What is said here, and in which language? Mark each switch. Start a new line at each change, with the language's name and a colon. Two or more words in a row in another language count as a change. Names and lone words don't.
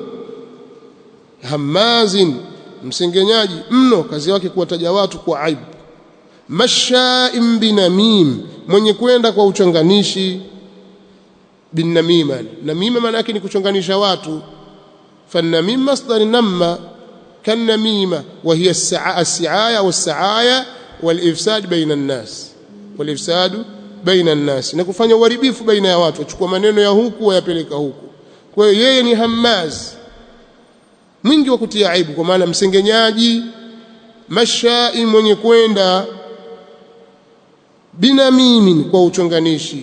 Swahili: hammazin, msengenyaji mno, kazi yake kuwataja watu kwa aibu.
Arabic: مشاء بنميم,
Swahili: mwenye kwenda kwa uchanganishi. binamima, namima maana yake ni kuchonganisha watu.
Arabic: فالنميم مصدر نم كالنميمة وهي السعاية والسعاية والإفساد بين الناس والإفساد بين الناس, wal-ifsad baina an-nas,
Swahili: na kufanya uharibifu baina ya watu, achukua maneno ya huku wayapeleka huku. Kwa hiyo yeye ni hammaz, mwingi wa kutia aibu, kwa maana msengenyaji. mashai, mwenye kwenda. binamimin, kwa uchonganishi.